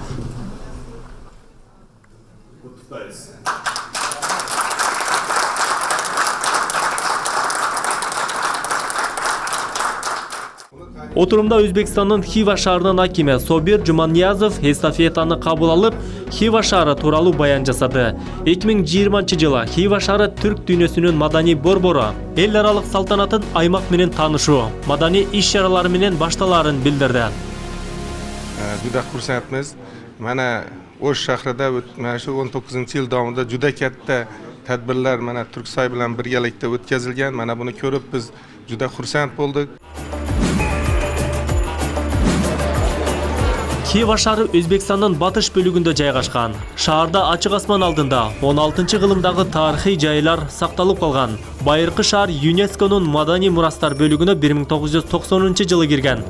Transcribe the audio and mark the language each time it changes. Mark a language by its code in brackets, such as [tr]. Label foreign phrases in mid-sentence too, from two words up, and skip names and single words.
[ky] Отурумда Өзбекстандын Хива шаарынын акими Собир Жуманиязов эстафетаны кабыл алып, Хива шаары тууралуу баян жасады. 2020 жылы Хива шаары түрк дүйнөсүнүн маданий борбору, эл аралык салтанатын аймак менен таанышуу, маданий иш-чаралары менен башталаарын билдирди. [uz] Juda xursandmiz. Mana Osh shahrida mana shu 19-yil davomida juda katta tadbirlar mana Turksoy bilan birgalikda o'tkazilgan. Mana buni ko'rib biz juda xursand bo'ldik. [ky] Хива шаары Өзбекстандын батыш бөлүгүндө жайгашкан. Шаарда ачык асман алдында 16-кылымдагы тарыхый жайлар сакталып калган. Байыркы шаар ЮНЕСКОнун маданий мурастар бөлүгүнө 1990-жылы кирген.